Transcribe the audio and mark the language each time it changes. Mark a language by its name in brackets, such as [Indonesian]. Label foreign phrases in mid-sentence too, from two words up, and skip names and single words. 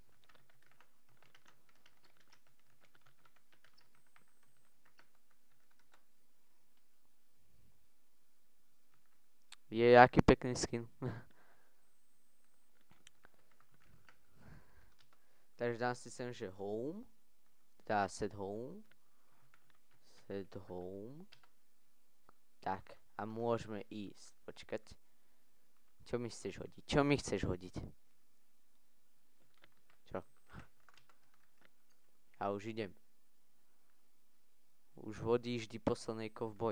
[Slovak] Je aký pekný skin. Takže dám si sem, že home. Dá [English] set home. Set home. [Slovak] Tak, a môžeme ísť. Počkať. Čo mi chceš hodiť? Čo mi chceš hodiť? Čo? Ja už idem. Už hodíš vždy poslednej kovboj.